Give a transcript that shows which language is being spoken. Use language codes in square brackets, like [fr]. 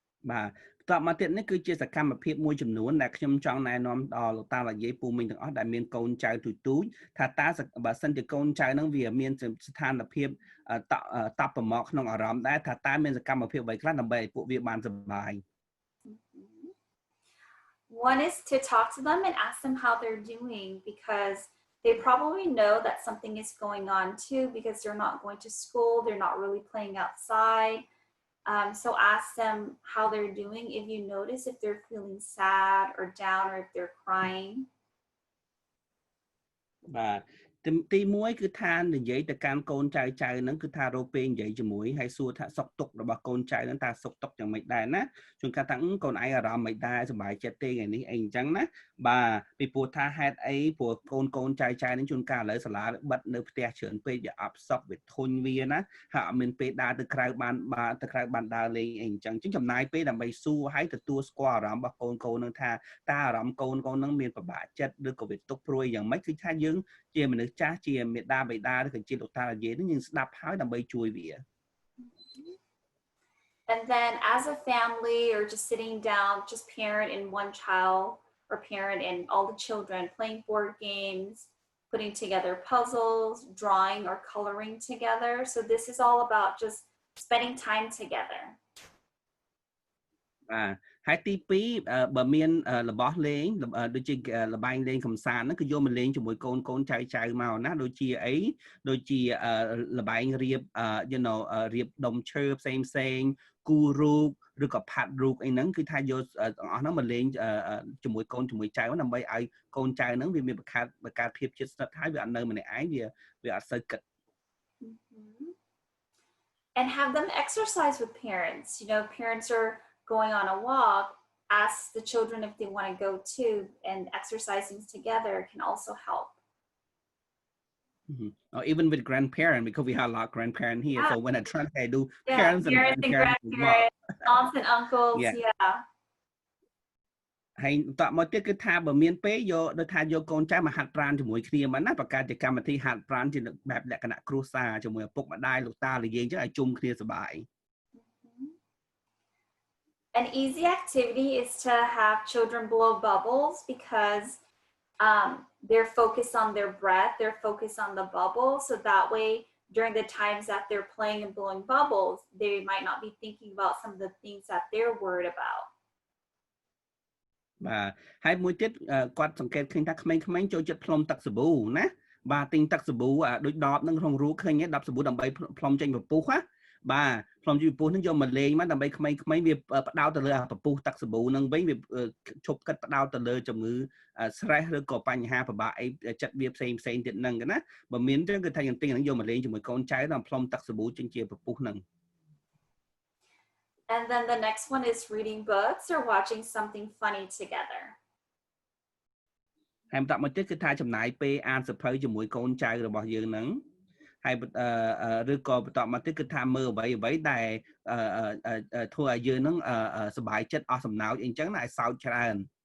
[km] បាទតបមកទៀតនេះគឺជាសកម្មភាពមួយចំនួនដែលខ្ញុំចង់ណែនាំដល់លោកតាលោកយាយពូមីងទាំងអស់ដែលមានកូនចៅទូចថាតើបើសិនជាកូនចៅហ្នឹងវាមានស្ថានភាពតប់ប្រមកក្នុងអារម្មណ៍ដែរថាតើមានសកម្មភាពអ្វីខ្លះដើម្បីឲ្យពួកវាបានសុបាយ [en] One is to talk to them and ask them how they're doing, because they probably know that something is going on too because they're not going to school, they're not really playing outside. So ask them how they're doing if you notice if they're feeling sad or down or if they're crying. [km] បាទទី1គឺថានិយាយទៅកាន់កូនចៅហ្នឹងគឺថារកពេលនិយាយជាមួយហើយសួរថាសុខទុក្ខរបស់កូនចៅហ្នឹងថាសុខទុក្ខយ៉ាងម៉េចដែរណាជួនកាលថាកូនឯងអារម្មណ៍មិនដែរសុបាយចិត្តទេថ្ងៃនេះអីអញ្ចឹងណា បាទពីព្រោះថាហេតុអីព្រោះកូនចៅហ្នឹងជួនកាលឥឡូវសាលាបិទនៅផ្ទះច្រើនពេកវាអបសក់វាធុញវាណាហើយអត់មានពេលដើរទៅក្រៅបានដើរលេងអីអញ្ចឹងចំណាយពេលដើម្បីសួរហើយទទួលស្គាល់អារម្មណ៍របស់កូនហ្នឹងថាតើអារម្មណ៍កូនហ្នឹងមានពិបាកចិត្តឬក៏វាទុក្ខព្រួយយ៉ាងម៉េចគឺថាយើងជាមនុស្សចាស់ជាមេដាបេដាឬក៏ជាលោកតានិយាយហ្នឹងយើងស្ដាប់ហើយដើម្បីជួយវា [en] And then as a family or just sitting down, just parent and one child or parent and all the children playing board games, putting together puzzles, drawing or coloring together. So this is all about just spending time together. [km] ហើយទី2បើមានរបស់លេងដូចជាលបែងលេងកំសាន្តហ្នឹងគឺយកមកលេងជាមួយកូនចៅមកណាដូចជាអីដូចជាលបែងរៀបរៀបដុំឈើផ្សេងគូរូបឬក៏ផាត់រូបអីហ្នឹងគឺថាយកទាំងអស់ហ្នឹងមកលេងជាមួយកូនជាមួយចៅដើម្បីឲ្យកូនចៅហ្នឹងវាមានបង្កើតភាពជិតស្និទ្ធហើយវាអត់នៅម្នាក់ឯងវាអត់សូវគិត [en] And have them exercise with parents. You know, parents are going on a walk, ask the children if they want to go too, and exercising together can also help. Or even with grandparents, because we have a lot of grandparents here. So when I try to do parents and grandparents, aunts and uncles, yeah. [km] ហើយតមកទៀតគឺថាបើមានពេលយកដូចថាយកកូនចៅមកហាត់ប្រាណជាមួយគ្នាមកណាបង្កើតជាកម្មវិធីហាត់ប្រាណជាបែបលក្ខណៈគ្រួសារជាមួយឪពុកម្ដាយលោកតាលោកយាយអញ្ចឹងឲ្យជុំគ្នាសប្បាយ [en] An easy activity is to have children blow bubbles because they're focused on their breath, they're focused on the bubble. So that way, during the times that they're playing and blowing bubbles, they might not be thinking about some of the things that they're worried about. [km] បាទហើយមួយទៀតគាត់សង្កេតឃើញថាក្មេងៗចូលចិត្តផ្លុំទឹកសាប៊ូណាបាទទិញទឹកសាប៊ូដូចដបហ្នឹងក្នុងរូបឃើញទេដបសាប៊ូដើម្បីផ្លុំចេញពពុះណាបាទផ្លុំចេញពពុះហ្នឹងយកមកលេងមកដើម្បីក្មេងៗវាផ្ដោតទៅលើពពុះទឹកសាប៊ូហ្នឹងវិញវាឈប់គិតផ្ដោតទៅលើជំងឺ stress ឬក៏បញ្ហាពិបាកអីចិត្តវាផ្សេងទៀតហ្នឹងណាបើមានអញ្ចឹងគឺថាយើងទិញហ្នឹងយកមកលេងជាមួយកូនចៅដល់ផ្លុំទឹកសាប៊ូចេញជាពពុះហ្នឹង [en] And then the next one is reading books or watching something funny together. [km] ហើយបន្តមកទៀតគឺថាចំណាយពេលអានសៀវភៅជាមួយកូនចៅរបស់យើងហ្នឹងហើយឬក៏បន្តមកទៀតគឺថាមើលអ្វីដែលធ្វើឲ្យយើងហ្នឹងសប្បាយចិត្តអស់សំណើចអីចឹងណាឲ្យសើចច្រើន